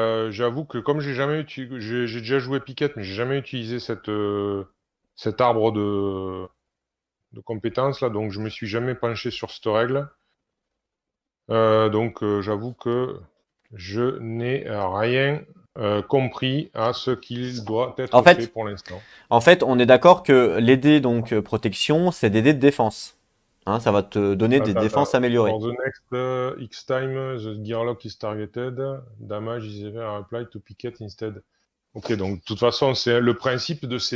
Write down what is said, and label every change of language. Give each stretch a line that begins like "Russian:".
French: J'avoue que comme j'ai déjà joué Piquette, mais j'ai jamais utilisé cet arbre de compétences là, donc je me suis jamais penché sur cette règle. Donc j'avoue que je n'ai rien compris à ce qu'il doit En être fait fait, pour l'instant. en fait, on est d'accord que les dés donc protection, c'est des dés de défense. Hein, ça va te donner des Attends. défenses améliorées.
English: For the next X time, the gearlock is targeted. Damage is ever applied to Piquette instead.
French: Ok, donc de toute façon, c'est le principe de ces